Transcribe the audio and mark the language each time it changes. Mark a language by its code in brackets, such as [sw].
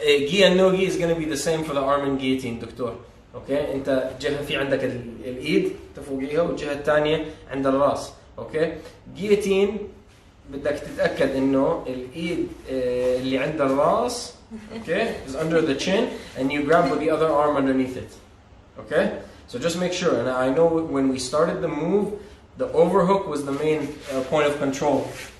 [en] Gi and no-gi is going to be the same for the arm and guillotine, doctor. [ar] اوكي انت جهه في عندك الايد تفوقيها والجهه الثانيه عند الراس. اوكي جيتين بدك تتاكد انه الايد اللي عند الراس اوكي [en] is under the chin and you grab with the other arm underneath it. Okay, So just make sure. And I know when we started the move, the overhook was the main point of control.